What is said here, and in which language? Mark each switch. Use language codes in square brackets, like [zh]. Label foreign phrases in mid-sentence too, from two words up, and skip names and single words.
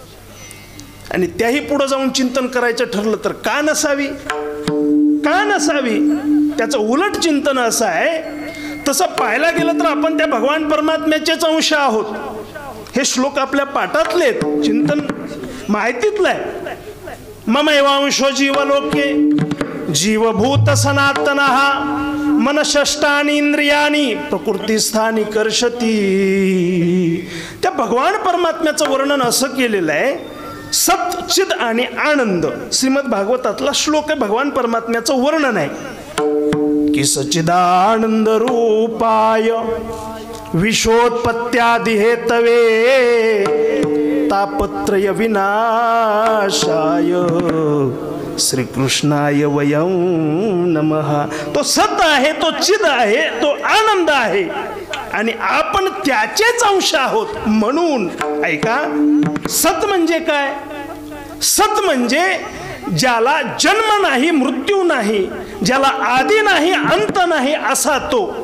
[mr] आणि त्याही पुढे जाऊन चिंतन करायचं ठरलं तर का नसावी, का नसावी. त्याचं उलट चिंतन असं आहे, तसं पाहायला गेलं तर आपण त्या भगवान परमात्म्याचेच अंश आहोत. हे श्लोक आपल्या पाठातले, चिंतन माहितीतलं आहे. [sa] ममैवांशो जीवलोके जीवभूत सनातनः मनषष्टानि इंद्रियाणि प्रकृतिस्थानी कर्षती. [mr] त्या भगवान परमात्म्याचं वर्णन असं केलेलं आहे, सत, चिद आणि आनंद. श्रीमद भागवतातला श्लोक आहे, भगवान परमात्म्याचं वर्णन आहे की [sa] सच्चिदानंद रूपाय विश्वोत्पत्त्यादि हेतवे तापत्रय विनाशाय श्रीकृष्णाय वयं नमः. [mr] तो सत आहे, तो चिद आहे, तो आनंद आहे आणि आपण त्याचेच अंश आहोत. म्हणून ऐका, सत म्हणजे काय? सत म्हणजे ज्याला जन्म नाही, मृत्यू नाही, ज्याला आदी नाही, अंत नाही, असा तो.